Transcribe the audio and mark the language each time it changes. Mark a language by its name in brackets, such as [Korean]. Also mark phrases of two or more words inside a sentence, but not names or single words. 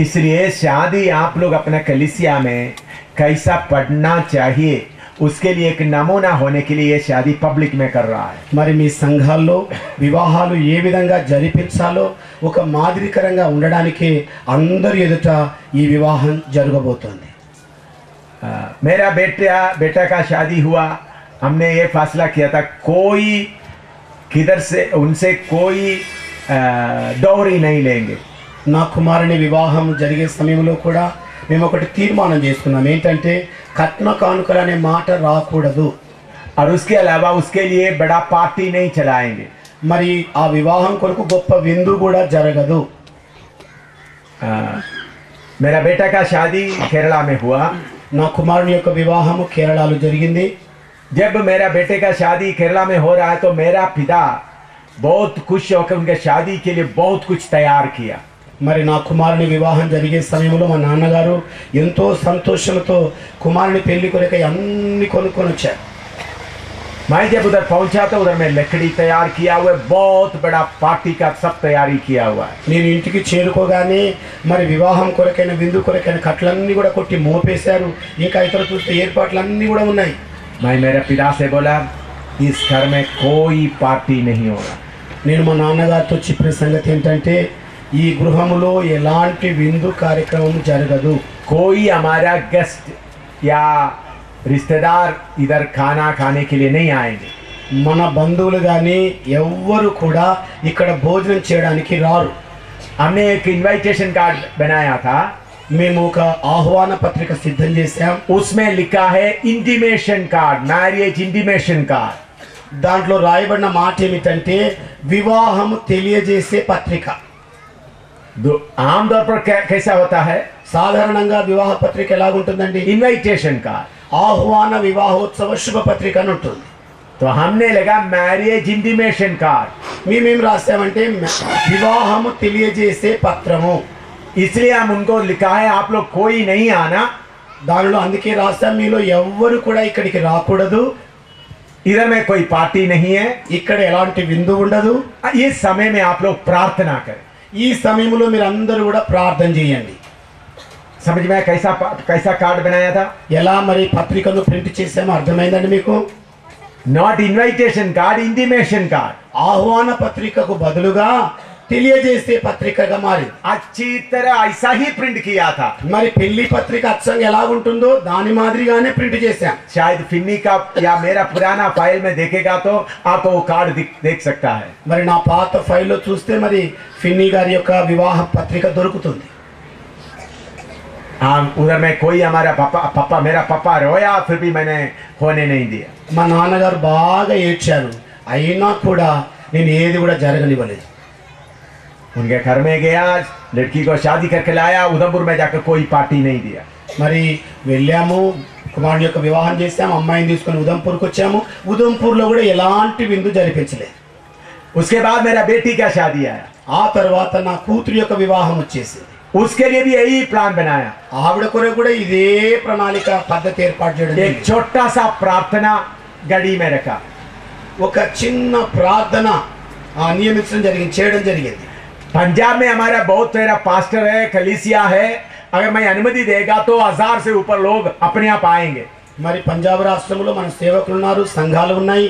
[Hindi] इसलिए शादी आप लोग अपना कलीसिया में कैसा पढ़ना चाहिए उसके लिए एक नमूना होने के लिए ये शादी पब्लिक में कर रहा है. [Telugu] మరి మీ సంఘాల్లో వివాహాలు ఏ విధంగా జరిపించాలో ఒక మాదిరికరంగా ఉండడానికి అందరి ఎదుట ఈ వివాహం జరగబోతోంది. [Hindi] मेरा बेटा का शादी हुआ, हमने ये फैसला किया था कोई किधर से उनसे कोई डौरी नहीं लेंगे. [Telugu] నా కుమారుని వివాహం జరిగే సమయంలో కూడా మేము ఒకటి తీర్మానం చేసుకున్నాం, ఏంటంటే కట్న కానుకలు అనే మాట రాకూడదు. [Hindi] और उसके अलावा उसके लिए बड़ा पार्टी नहीं चलाएंगे. [Telugu] మరి ఆ వివాహం కొరకు గొప్ప విందు కూడా జరగదు. [Hindi] मेरा बेटा का शादी केरला में हुआ. [Telugu] నా కుమారుని యొక్క వివాహము కేరళలో జరిగింది. [Hindi] जब मेरा बेटे का शादी केरला में हो रहा है तो मेरा पिता बहुत खुश होकर उनके शादी के लिए बहुत कुछ तैयार किया. [Telugu] మరి నా కుమారుని వివాహం జరిగే సమయంలో మా నాన్నగారు ఎంతో సంతోషంతో కుమారుని పెళ్లి కొరకై అన్ని కొనుక్కొని వచ్చారు. [Hindi] मैं जब उधर पहुंचा तो उधर में लकड़ी तैयार किया हुआ है, बहुत बड़ा पार्टी का सब तैयारी किया हुआ है. [Telugu] నేను ఇంటికి చేరుకోగానే మరి వివాహం కొరకైన విందు కొరకైన కట్లన్నీ కూడా కొట్టి మోపేశారు. ఇంకా ఇతర చూస్తే ఏర్పాట్లన్నీ కూడా ఉన్నాయి. [Hindi] मैं मेरे पिता से बोला इस घर में कोई पार्टी नहीं होगा. [Telugu] నేను మా నాన్నగారితో చెప్పిన సంగతి ఏంటంటే ఈ గృహములో ఎలాంటి విందు కార్యక్రమం జరగదు. [Hindi] कोई हमारा गेस्ट या रिश्तेदार इधर खाना खाने के लिए नहीं आएंगे. [Telugu] మన బంధువులు కానీ ఎవ్వరు కూడా ఇక్కడ భోజనం చేయడానికి రారు. [English] हमने एक invitation card बनाया था, [Telugu] మేము ఒక ఆహ్వాన పత్రిక సిద్ధం చేశాం. [Hindi] उसमें लिखा है [English] intimation card, marriage intimation card. [Telugu] దాంట్లో రాయబడిన మాట ఏమిటంటే వివాహం తెలియజేసే పత్రిక. [Hindi] आमतौर पर कैसा होता है? [Telugu] సాధారణంగా వివాహ పత్రిక ఎలాగుంటుందండి? [English] invitation card, [Telugu] ఆహ్వాన వివాహోత్సవ శుభ పత్రిక అని ఉంటుంది. [Hindi] तो हमने लगा [English] marriage intimation card. [Telugu] మేమేం రాసామంటే వివాహము తెలియజేసే పత్రము. [Hindi] इसलिए हम उनको लिखा है आप लोग कोई नहीं आना, [Telugu] దానిలో అందుకే రాస్తాం, మీలో ఎవ్వరు కూడా ఇక్కడికి రాకూడదు, [Hindi] इधर में कोई पार्टी नहीं है, [Telugu] ఇక్కడ ఎలాంటి విందు ఉండదు. [Hindi] इस समय में आप लोग प्रार्थना करें. [Telugu] ఈ సమయంలో మీరు అందరూ కూడా ప్రార్థన చేయండి. [Hindi] समझ में कैसा कार्ड बनाया था? [Telugu] ఎలా మరి పత్రికను ప్రింట్ చేసామో అర్థమైందండి మీకు? [English] not invitation card, intimation card. [Telugu] ఆహ్వాన పత్రికకు బదులుగా తెలియజేసే పత్రికగా మారింది. [Hindi] अच्छी तरह ऐसा ही प्रिंट किया था. [Telugu] మరి పెళ్లి పత్రిక అచ్చంగా ఎలా ఉంటుందో దాని మాదిరిగానే ప్రింట్ చేశాం. [Hindi] शायद फिन्नी का या मेरा पुराना फाइल में देखेगा तो आपको वो कार्ड देख सकता है. [Telugu] మరి నా పాత ఫైల్లో చూస్తే మరి ఫిన్నీ గారి యొక్క వివాహ పత్రిక దొరుకుతుంది. [Hindi] उधर में कोई हमारा पापा मेरा पापा रोया, फिर भी मैंने होने नहीं दिया. [Telugu] మా నాన్నగారు బాగా ఏడ్చారు, అయినా కూడా నేను ఏది కూడా జరగనివ్వలేదు. [Hindi] उनके घर में गया, लड़की को शादी करके लाया, उधमपुर में जाकर कोई पार्टी नहीं दिया. [Telugu] మరి వెళ్ళాము, కుమారుని యొక్క వివాహం చేసాము, అమ్మాయిని తీసుకొని ఉదంపూర్కి వచ్చాము. ఉదంపూర్లో కూడా ఎలాంటి విందు జరిపించలేదు. [Hindi] उसके बाद मेरा बेटी का शादी आया. [Telugu] ఆ తర్వాత నా కూతురు యొక్క వివాహం వచ్చేసింది. [Hindi] उसके लिए भी यही प्लान बनाया. [Telugu] ఆవిడ కొరకు కూడా ఇదే ప్రణాళిక పద్ధతి ఏర్పాటు చేయడం [Hindi] एक छोटा सा प्रार्थना गड़ी में रखा. [Telugu] ఒక చిన్న ప్రార్థన నియమించడం జరిగింది, చేయడం జరిగింది. [Hindi] पंजाब में हमारा बहुत सारा पास्टर है, कलीसिया है. अगर मैं अनुमति देगा तो 1000 से ऊपर लोग अपने आप आएंगे. [Telugu] మరి పంజాబ్ రాష్ట్రంలో మన సేవకులు ఉన్నారు, సంఘాలు ఉన్నాయి.